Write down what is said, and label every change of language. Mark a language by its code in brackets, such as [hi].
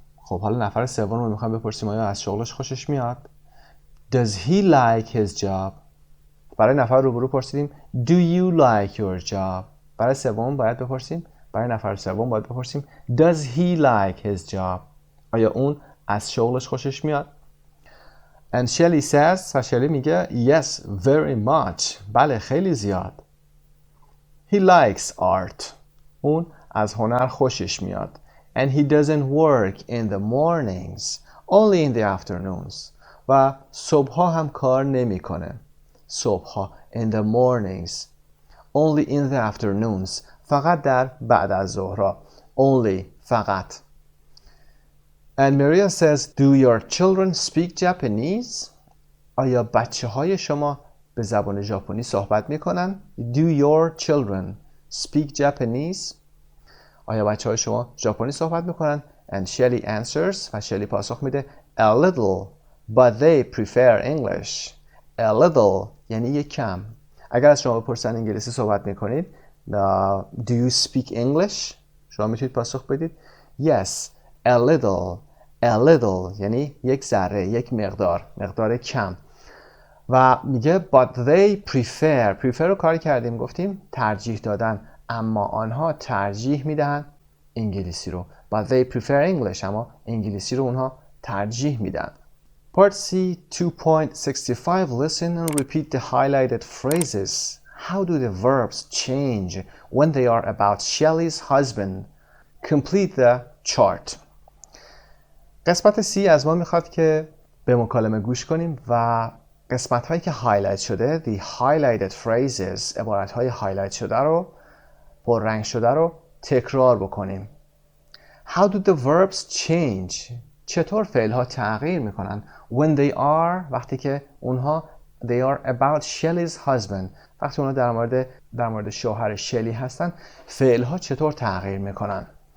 [fa] خب حالا نفر سوم رو میخوام بپرسیم آیا از شغلش خوشش میاد؟ [en] Does he like his job? [fa] برای نفر روبرو پرسیدیم [en] Do you like your job? [fa] برای سوم باید بپرسیم برای نفر سوم باید بپرسیم [en] Does he like his job? [fa] آیا اون از شغلش خوشش میاد؟ [en] And Shelly says [fa] و شلی میگه [en] Yes, very much. [fa] بله خیلی زیاد. [en] He likes art. [fa] اون از هنر خوشش میاد. [en] And he doesn't work in the mornings, only in the afternoons. [fa] و صبحها هم کار نمیکنه. صبحها [en] in the mornings, only in the afternoons. [fa] فقط در بعد از ظهرها. Only فقط. [en] And Maria says, Do your children speak Japanese? [fa] آیا بچه های شما به زبان ژاپنی صحبت میکنن؟ [en] Do your children speak Japanese? [fa] آیا بچه های شما ژاپنی صحبت میکنن؟ [en] And Shelly answers [fa] و شلی پاسخ میده [en] A little, but they prefer English. A little [fa] یعنی یک کم. اگر از شما بپرسن انگلیسی صحبت میکنید [en] Do you speak English? [fa] شما میتونید پاسخ بدید [en] Yes, a little. A little [fa] یعنی یک ذره، یک مقدار کم. و میگه [en] but they prefer [fa] رو کاری کردیم گفتیم ترجیح دادن، اما آنها ترجیح میدن انگلیسی رو. [en] but they prefer English، [fa] اما انگلیسی رو اونها ترجیح میدن. [en] Part C 2.65 Listen and repeat the highlighted phrases. How do the verbs change when they are about Shelley's husband? Complete the chart. [fa] قسمت C از ما میخواد که به مکالمه گوش کنیم و قسمت هایی که هایلایت شده [en] the highlighted phrases [fa] عبارت های هایلایت شده رو پررنگ شده رو تکرار بکنیم. [en] How do the verbs change؟ [fa] چطور فعل ها تغییر میکنن [en] when they are [fa] وقتی که اونها [en] they are about Shelley's husband [fa] وقتی اونها در مورد شوهر شلی هستن فعل ها چطور تغییر میکنن.